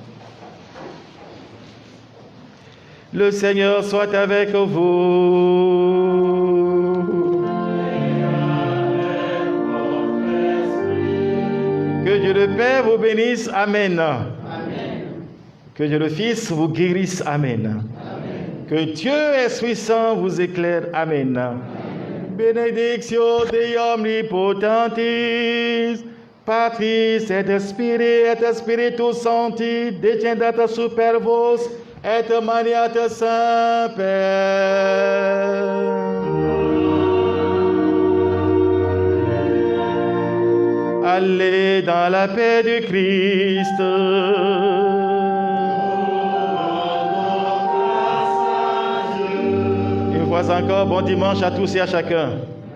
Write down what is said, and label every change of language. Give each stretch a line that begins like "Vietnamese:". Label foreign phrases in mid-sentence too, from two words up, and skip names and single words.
French: Le Seigneur soit avec vous. Que Dieu le Père vous bénisse. Amen. Amen. Que Dieu le Fils vous guérisse. Amen. Amen. Que Dieu Esprit Saint vous éclaire. Amen.
Latin: Benedictio Dei omnipotentis, Patris et Spiritus Sancti, descendat super vos, et maniat semper.
French: Allez dans la paix du Christ. Une fois encore, bon dimanche à tous et à chacun.